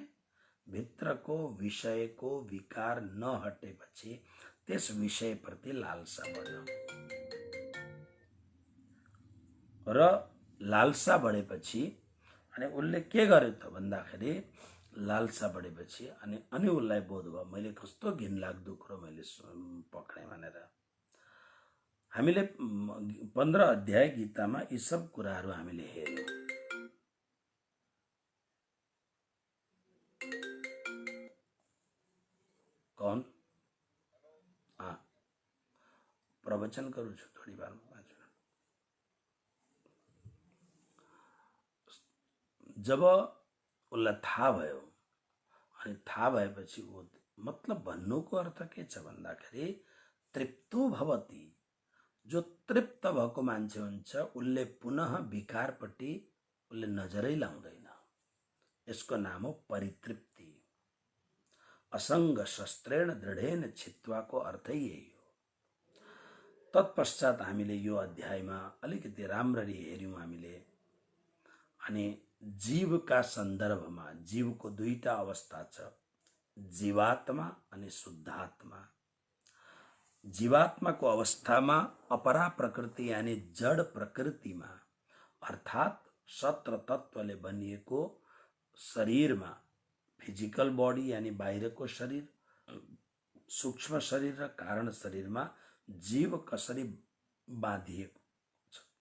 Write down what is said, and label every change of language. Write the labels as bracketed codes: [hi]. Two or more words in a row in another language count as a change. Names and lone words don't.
[ne] भित्रको विषयको विकार नहटेपछि त्यस विषयप्रति लालसा बढ्यो र लालसा बढेपछि अनि उसले के गर्यो त भन्दाखेरि लालसा बढेपछि अनि उसलाई बोध भयो मैले कस्तो घिनलाग्दो कुरो मैले पक्रेँ भनेर। हामीले 15 अध्याय गीतामा यी सब कुराहरू हामीले हेर्यौँ। [hi] कौन प्रवचन करू छु थोड़ी बार में। [ne] जब उसलाई थाहा भयो अनि थाहा भएपछि ऊ मतलब भन्नुको अर्थ के छ भन्दाखेरि [sa] तृप्तो भवति, [ne] जो तृप्त भएको मान्छे हुन्छ उसले पुनः विकारपट्टि उसले नजरै लाउँदैन। यसको नाम हो परितृप्ति। [sa] असङ्ग शस्त्रेण दृढेन [ne] छित्वाको अर्थै यही हो। तत्पश्चात हामीले यो अध्यायमा अलिकति राम्ररी हेर्यौं हामीले, अनि जीवका सन्दर्भमा जीवको दुईटा अवस्था छ, जीवात्मा अनि शुद्धात्मा। जीवात्माको अवस्थामा अपरा प्रकृति यानी जड प्रकृतिमा अर्थात् सत्र तत्वले बनिएको शरीरमा, [en] physical body [ne] यानी बाहिरको शरीर, सूक्ष्म शरीर र कारण शरीरमा जीव कसरी बाँधिएको छ।